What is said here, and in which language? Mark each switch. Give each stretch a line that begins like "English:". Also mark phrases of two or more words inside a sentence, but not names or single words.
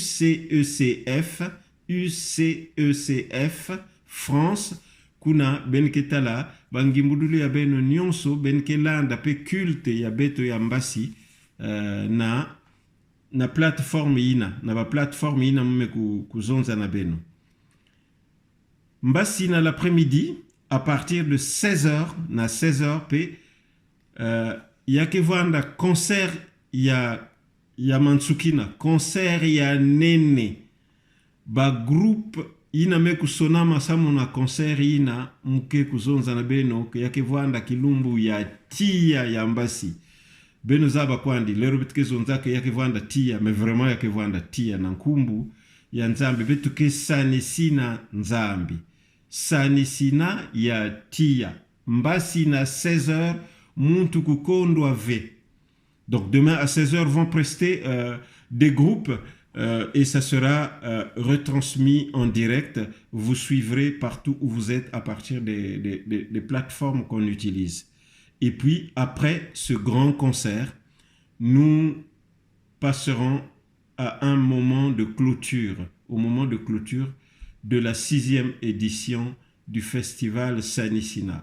Kituba (Democratic Republic of Congo): UCECF France, kuna benketala bangimbudulu ya beno nyonso benkelanda pe culte ya beto ya mbasi na plateforme ina, na ba plateforme ina mume kuzonza na beno. Mbasi na
French: l'après-midi, à partir de
Kituba (Democratic Republic of Congo): 16h, na 16h, yake vanda concert ya Mansukina, concert ya Nene, ba groupe ina me kusonama samu na concert ina mke kuzonza na beno, yake vanda kilumbu ya tia ya mbasi. Beno zaba kwandi, lero bitike zonzake yake vanda tia, me vraiment yake vanda tia na nkumbu ya nzambi, betuke Sanissina nzambi. Sanissina ya tia. Mbasi na 16h, muntu kukondwa ve.
French: Donc demain à 16h vont prester des groupes et ça sera retransmis en direct. Vous suivrez partout où vous êtes à partir des plateformes qu'on utilise. Et puis après ce grand concert, nous passerons à un moment de clôture, au moment de clôture de la 6e édition du festival Sanissina.